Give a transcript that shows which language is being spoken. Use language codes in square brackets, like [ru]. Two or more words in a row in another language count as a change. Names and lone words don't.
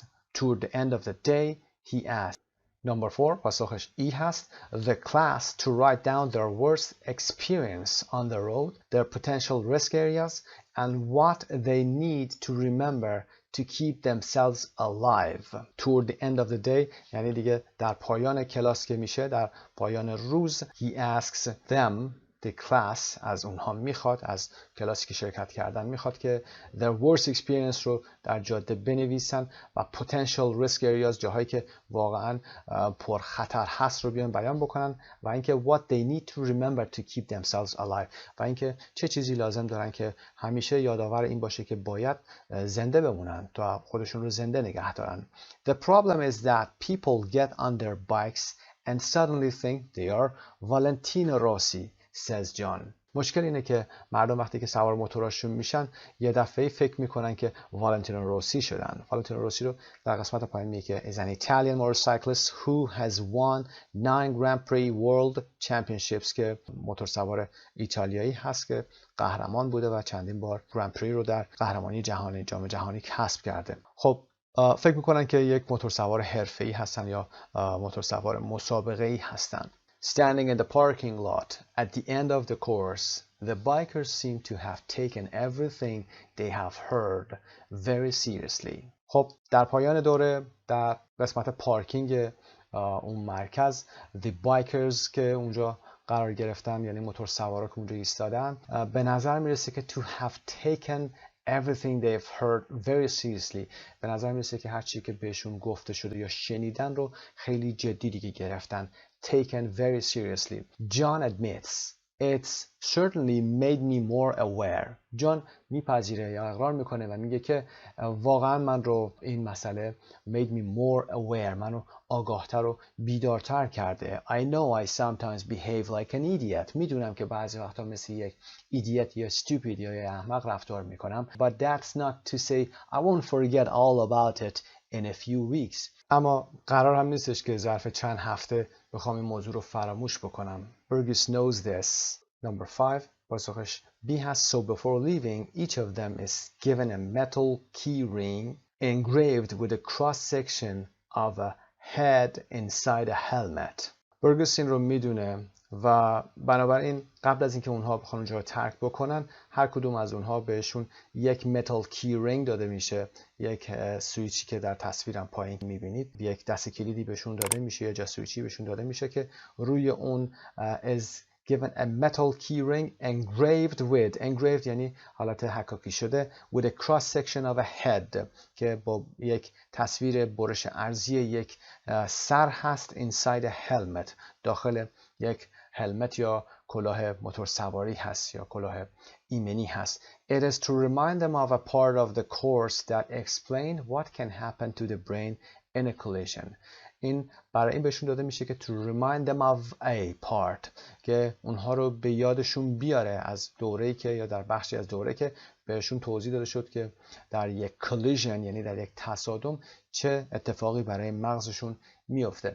[en] Toward the end of the day he asked. [fa] Number 4 پاسخش ای هست. [en] The class to write down their worst experience on the road, their potential risk areas, and what they need to remember to keep themselves alive. Toward the end of the day [fa] یعنی دیگه در پایان کلاس که میشه، در پایان روز. [en] He asks them, the class، [fa] از اونها میخواد، از کلاسی که شرکت کردن میخواد که [en] their worst experience [fa] رو در جاده بنویسن و [en] potential risk areas، [fa] جاهایی که واقعا پر خطر هست رو بیان بیان بکنن، و اینکه [en] what they need to remember to keep themselves alive، [fa] و اینکه چه چیزی لازم دارن که همیشه یادآور این باشه که باید زنده بمونن تا خودشون رو زنده نگه دارن. [en] The problem is that people get on their bikes and suddenly think they are Valentino Rossi, says John. [fa] مشکل اینه که مردم وقتی که سوار موتوراشون میشن یه دفعه فکر میکنن که والنتینو روسی شدن. والنتینو روسی رو در قسمت پایین میگه که [en] is an Italian motorcyclist who has won 9 Grand Prix World Championships، [fa] که موتورسوار ایتالیایی هست که قهرمان بوده و چندین بار گرند پری رو در قهرمانی جهانی، جام جهانی کسب کرده. خب فکر میکنن که یک موتورسوار حرفه‌ای هستن یا موتورسوار مسابقه‌ای هستن. [en] Standing in the parking lot at the end of the course, the bikers seem to have taken everything they have heard very seriously. [fa] خب در پایان دوره در قسمت پارکینگ اون مرکز [en] the bikers [fa] که اونجا قرار گرفتن، یعنی موتورسوارا که اونجا ایستادن، به نظر میرسه که [en] to have taken everything they've heard very seriously، [fa] به نظر میرسه که هر چی که بهشون گفته شده یا شنیدن رو خیلی جدی دیگه گرفتن. [en] Taken very seriously. John admits, it's certainly made me more aware. [fa] جان میپذیره یا اقرار میکنه و میگه که واقعا من رو این مسئله [en] made me more aware، [fa] منو آگاهتر و بیدارتر کرده. [en] I know I sometimes behave like an idiot. [fa] میدونم که بعضی وقتا مثل یک idiot یا stupid یا احمق رفتار میکنم. [en] But that's not to say I won't forget all about it in a few weeks. [fa] اما قرار هم نیستش که ظرف چند هفته بخوام این موضوع رو فراموش بکنم. [en] Burgess knows this. Number 5 [fa] پاسخش B هست. [en] So before leaving, each of them is given a metal key ring engraved with a cross section of a head inside a helmet. [fa] برگس این رو میدونه و بنابراین قبل از اینکه اونها بخوان اونجا رو ترک بکنن، هر کدوم از اونها بهشون یک [en] metal key ring [fa] داده میشه، یک سویچی که در تصویرم پایین میبینید، یک دست کلیدی بهشون داده میشه یا سویچی بهشون داده میشه که روی اون [en] is given a metal key ring [fa] engraved یعنی حالت حکاکی شده [en] with a cross section of a head [fa] که با یک تصویر برش ارضی یک سر هست [en] inside a helmet، [fa] داخل یک هلمت یا کلاه موتورسواری هست یا کلاه ایمنی هست. [en] It is to remind them of a part of the course that explain what can happen to the brain in a collision. [fa] این برای این بهشون داده میشه که [en] to remind them of a part، [fa] که اونها رو به یادشون بیاره از دوره‌ای که یا در بخشی از دوره که بهشون توضیح داده شد که در یک collision یعنی در یک تصادم چه اتفاقی برای مغزشون میفته.